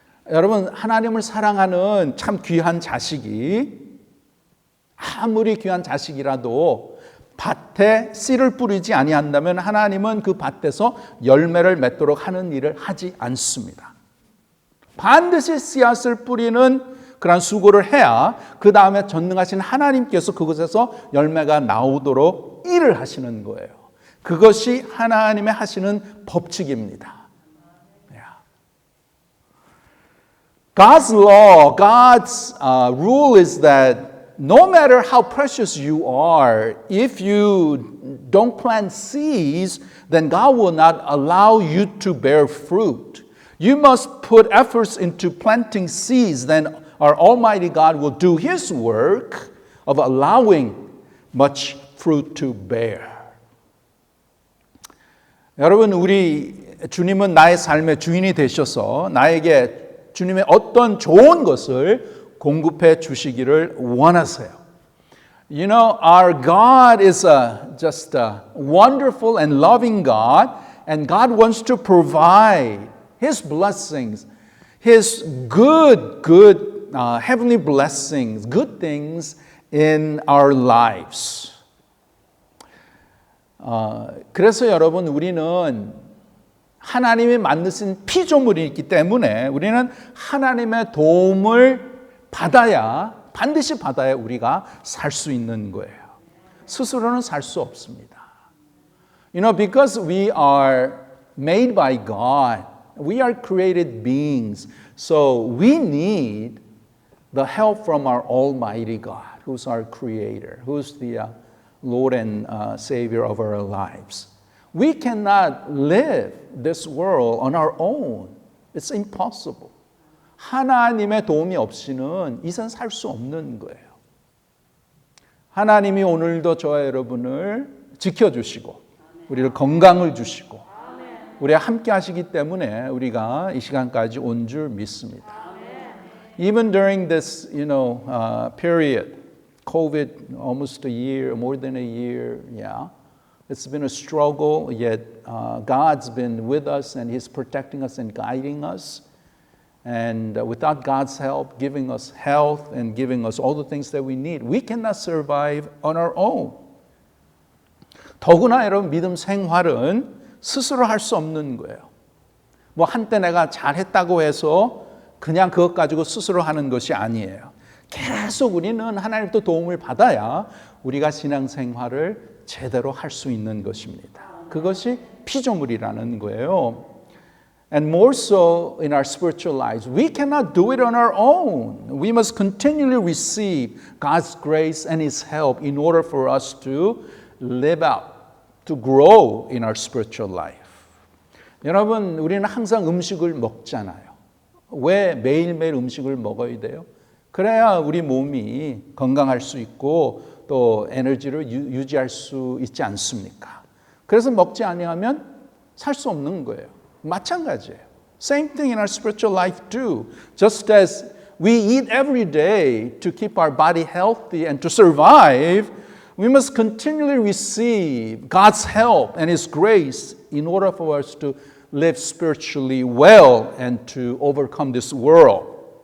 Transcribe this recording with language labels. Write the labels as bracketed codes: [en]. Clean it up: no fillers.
[ko] 여러분, 하나님을 사랑하는 참 귀한 자식이 아무리 귀한 자식이라도 밭에 씨를 뿌리지 아니한다면 하나님은 그 밭에서 열매를 맺도록 하는 일을 하지 않습니다. 반드시 씨앗을 뿌리는 그런 수고를 해야 그 다음에 전능하신 하나님께서 그곳에서 열매가 나오도록 일을 하시는 거예요. 그것이 하나님의 하시는 법칙입니다. [en] God's law, God's rule is that no matter how precious you are, if you don't plant seeds, then God will not allow you to bear fruit. You must put efforts into planting seeds, then our Almighty God will do His work of allowing much fruit to bear. [ko] 여러분, 우리 주님은 나의 삶의 주인이 되셔서 나에게 주님의 어떤 좋은 것을 공급해 주시기를 원하세요. [en] You know, our God is just a wonderful and loving God, and God wants to provide His blessings, His good heavenly blessings, good things in our lives. [ko] 그래서 여러분, 우리는 하나님이 만드신 피조물이 있기 때문에 우리는 하나님의 도움을 반드시 받아야 우리가 살 수 있는 거예요. 스스로는 살 수 없습니다. [en] You know, because we are made by God, we are created beings, so we need the help from our Almighty God, who's our Creator, who's the Lord and Savior of our lives. We cannot live this world on our own. It's impossible. [ko] 하나님의 도움이 없이는 이 세상 살 수 없는 거예요. 하나님이 오늘도 저와 여러분을 지켜주시고 우리를 건강을 주시고 우리와 함께 하시기 때문에 우리가 이 시간까지 온 줄 믿습니다. [en] Even during this, period, COVID, almost a year, more than a year, It's been a struggle, yet God's been with us and He's protecting us and guiding us. And without God's help, giving us health and giving us all the things that we need, we cannot survive on our own. [ko] 더구나 여러분, 믿음 생활은 스스로 할 수 없는 거예요. 뭐 한때 내가 잘했다고 해서 그냥 그것 가지고 스스로 하는 것이 아니에요. 계속 우리는 하나님도 도움을 받아야 우리가 신앙생활을 제대로 할 수 있는 것입니다. 그것이 피조물이라는 거예요. [en] And more so in our spiritual lives. We cannot do it on our own. We must continually receive God's grace and His help in order for us to live out, to grow in our spiritual life. [ko] 여러분, 우리는 항상 음식을 먹잖아요. 왜 매일매일 음식을 먹어야 돼요? 그래야 우리 몸이 건강할 수 있고 또 에너지를 유지할 수 있지 않습니까? 그래서 먹지 아니하면 살 수 없는 거예요. 마찬가지예요. [en] Same thing in our spiritual life too. Just as we eat every day to keep our body healthy and to survive, we must continually receive God's help and His grace in order for us to live spiritually well and to overcome this world.